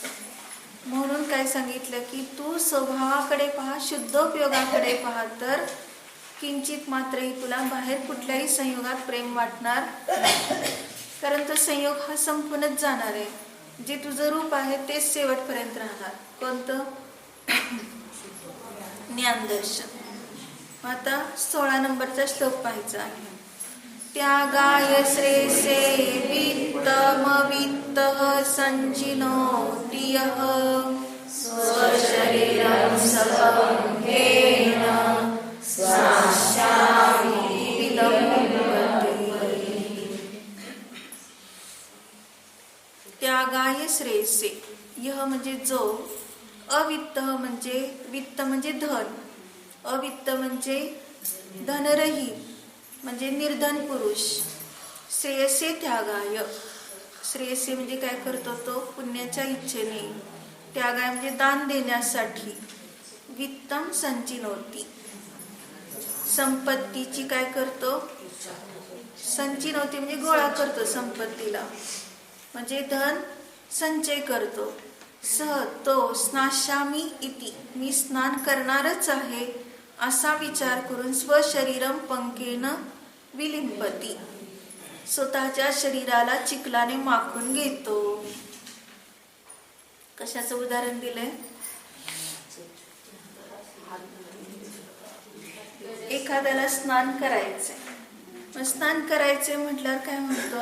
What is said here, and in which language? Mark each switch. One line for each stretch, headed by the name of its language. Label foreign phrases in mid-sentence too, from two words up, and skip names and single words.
Marathi: म्हणून काय सांगितलं की तू स्वभावाकडे पहा, शुद्ध उपयोगाकडे पहा, तर किंचित मात्रही तुला बाहेर कुठल्याही संयोगात प्रेम वाटणार. कारण तो संयोग हा संपूनच जाणार आहे. जे तुझं रूप आहे तेच शेवटपर्यंत राहणार. कोणतं? ज्ञानदर्शन. आता 16 नंबरचा श्लोक पाहायचा आहे.
Sanskrit: त्यागाय श्रेयसे वित्तमवित्तः संचिनोति यः स्वशरीरं सपङ्केन स्नास्यामि विलम्बते. त्यागाय श्रेयसे,
Marathi: यह म्हणजे जो, अवित्त म्हणजे वित्त म्हणजे धन, अवित्त म्हणजे धनरहित म्हणजे निर्धन पुरुष.
Sanskrit: श्रेयसे त्यागाय,
Marathi: श्रेयसे म्हणजे काय करतो तो? पुण्याच्या इच्छेने. त्यागाय म्हणजे दान देण्यासाठी.
Sanskrit: वित्तम संचिनोती,
Marathi: संपत्तीची काय करतो? संचिनोती म्हणजे गोळा करतो संपत्तीला, म्हणजे धन संचय करतो.
Sanskrit: सह तो स्नास्यामि इति,
Marathi: मी स्नान करणारच आहे असा विचार करून
Sanskrit: स्वशरीरम पंकेन विलिंपती,
Marathi: स्वतःच्या शरीराला चिखलाने माखून घेतो. कशाचं उदाहरण दिलंय? एखाद्याला स्नान करायचंय, मग स्नान करायचंय म्हटल्यावर काय म्हणतो?